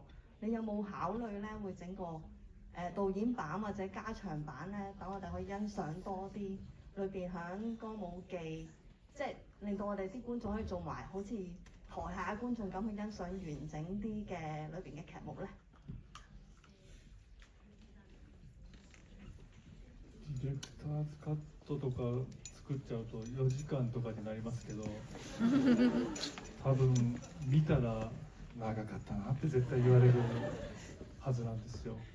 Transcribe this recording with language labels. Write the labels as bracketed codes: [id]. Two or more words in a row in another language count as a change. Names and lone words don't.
[yue] 你有冇考慮咧會整個導演版或者加長版咧，等我哋可以欣賞多啲裏邊響歌舞伎，即係令到我哋啲觀眾可以做埋好似台下嘅觀眾咁去欣賞完整啲嘅裏邊嘅劇目咧？ [ja] ディレクターズカットとか作っちゃうと4時間とかになりますけど、多分見たら長かったなって絶対言われるはずなんですよ。